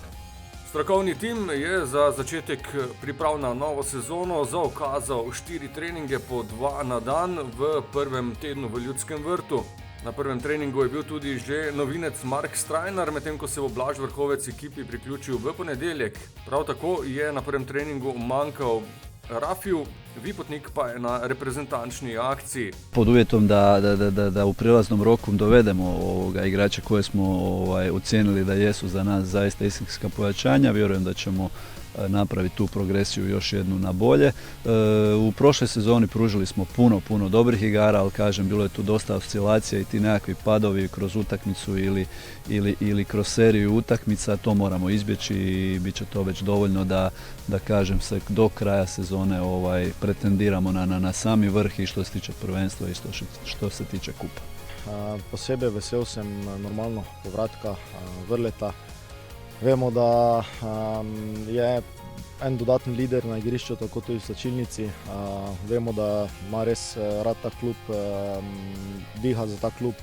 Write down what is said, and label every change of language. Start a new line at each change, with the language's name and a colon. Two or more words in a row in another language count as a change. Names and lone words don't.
Slovenian: Strokovni tim je za začetek priprav na novo sezono zaukazal 4 treninge po 2 na dan v prvem tednu v Ljudskem vrtu. Na prvem treningu je bil tudi že novinec Mark Strajnar, medtem ko se bo Blaž Vrhovec ekipi priključil v ponedeljek. Prav tako je na prvem treningu manjkal Rafiju, Vipotnik pa je na reprezentančni akciji.
Croatian: Pod uvjetom da u prilaznom roku dovedemo igrače koje smo ocijenili da jesu za nas zaista istinska pojačanja, vjerujem da ćemo napraviti tu progresiju još jednu na bolje. U prošloj sezoni pružili smo puno dobrih igara, ali kažem, bilo je tu dosta oscilacija i ti nekakvi padovi kroz utakmicu ili kroz seriju utakmica, to moramo izbjeći i bit će to već dovoljno da kažem se do kraja sezone pretendiramo na sami vrh i što se tiče prvenstva i što se tiče kupa.
Slovenian: Posebej vesel sem normalno povratka Vrleta. Vemo, da je en dodatni lider na igrišču, tako tudi v slačilnici. Vemo, da ima res rad ta klub, diha za ta klub.